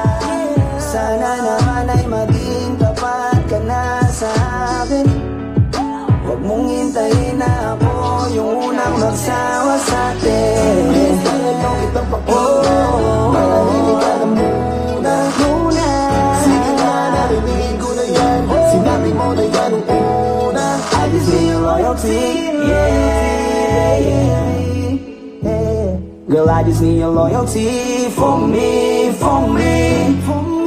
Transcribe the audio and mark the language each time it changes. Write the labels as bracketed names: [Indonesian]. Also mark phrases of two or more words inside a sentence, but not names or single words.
[Filipino] Sana naman ay maging tapat ka na sa akin. Huwag mong hintayin na ako yung unang magsawa sa atin. Please lang ayaw kitang pakinggan, manahimik ka na muna. Sige na, narinig ko na yan, sinabi mo na yan nung una. [English] I just need your loyalty, yeah, yeah. Girl, I just need your loyalty for me, for me.